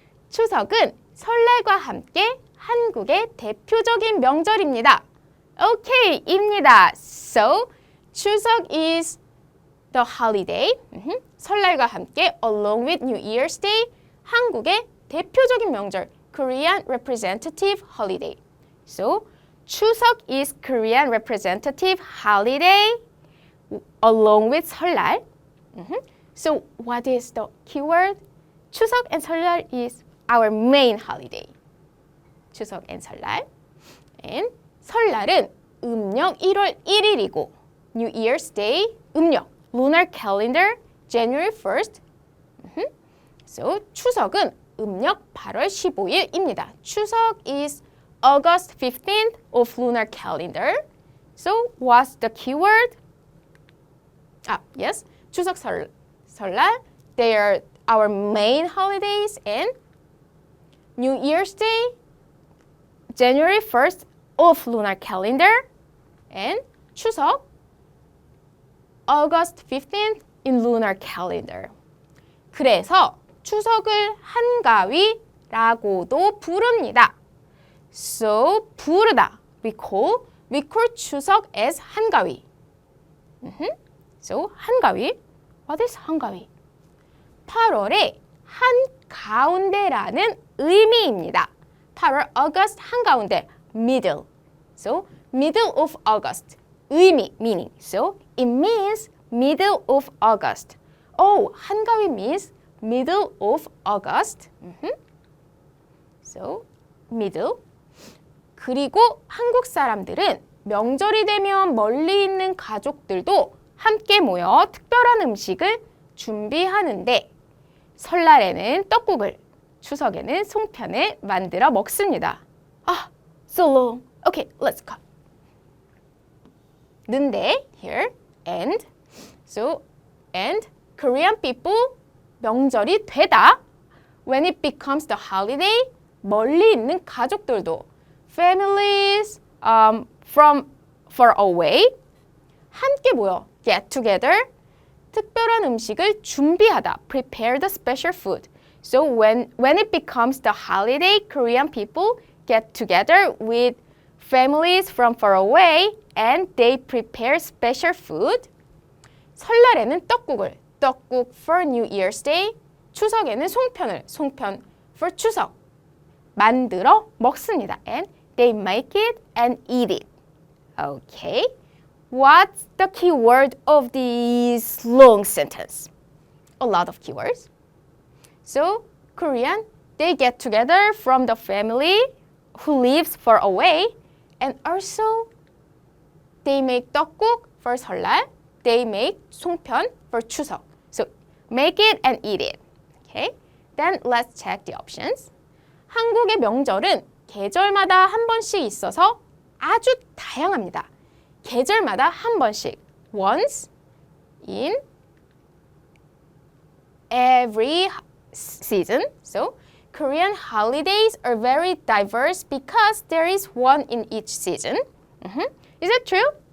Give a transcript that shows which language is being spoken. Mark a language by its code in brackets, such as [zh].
[ko] 추석은 설날과 함께 한국의 대표적인 명절입니다. Okay, 입니다. [en] So, 추석 is the holiday. [ko] 설날과 함께 [en] along with New Year's Day, [ko] 한국의 대표적인 명절, [en] Korean representative holiday. So, 추석 is Korean representative holiday along with 설날. So what is the keyword? 추석 and 설날 is our main holiday. 추석 and 설날. And [ko] 설날은 음력 1월 1일이고 [en] New Year's Day, 음력, lunar calendar, January 1st. [ko] So 추석은 음력 8월 15일입니다. [en] 추석 is August 15th of lunar calendar. So what's the keyword? Yes, 추석 설날, they are our main holidays, and New Year's Day, January 1st of lunar calendar, and 추석, August 15th in lunar calendar. [ko] 그래서 추석을 한가위라고도 부릅니다. [en] So, 부르다, we call 추석 as 한가위. So, 한가위. What is 한가위? [ko] 8월의 한가운데라는 의미입니다. [en] 8월 August 한가운데, middle. So, middle of August. 의미, meaning. So, it means middle of August. Oh, 한가위 means middle of August. So, middle. [ko] 그리고 한국 사람들은 명절이 되면 멀리 있는 가족들도 함께 모여 특별한 음식을 준비하는데 설날에는 떡국을, 추석에는 송편을 만들어 먹습니다. [en] 아, so long. Okay, let's go. 는데 here and so and Korean people [ko] 명절이 되다 [en] when it becomes the holiday [ko] 멀리 있는 가족들도 [en] families from far away [ko] 함께 모여 [en] get together [ko] 특별한 음식을 준비하다 [en] prepare the special food. So when it becomes the holiday, Korean people get together with families from far away and they prepare special food. [ko] 설날에는 떡국 [en] for New Year's Day, [ko] 추석에는 송편 for 추석 만들어 먹습니다. [en] And they make it and eat it. Okay. What's the key word of this long sentence? A lot of keywords. So, Korean, they get together from the family who lives far away and also they make 떡국 for 설날, they make 송편 for 추석. So, make it and eat it. Okay? Then let's check the options. [ko] 한국의 명절은 계절마다 한 번씩 있어서 아주 다양합니다. 계절마다 한 번씩, [en] once in every season. So, Korean holidays are very diverse because there is one in each season. Is it true?